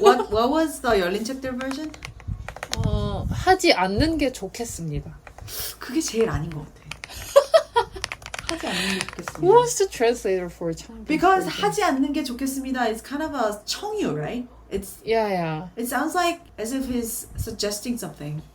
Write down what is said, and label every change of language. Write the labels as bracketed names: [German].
[English] What was the 열린 책들 version? [Korean] 하지 않는 게 좋겠습니다. 그게 제일 아닌 것 같아. 하지 않는 게 좋겠습니다. [English] What's the translator for 창비? Because version? [Korean] 하지 않는 게 좋겠습니다 [English] is kind of a 청유, right? Yeah. It sounds like as if he's suggesting something.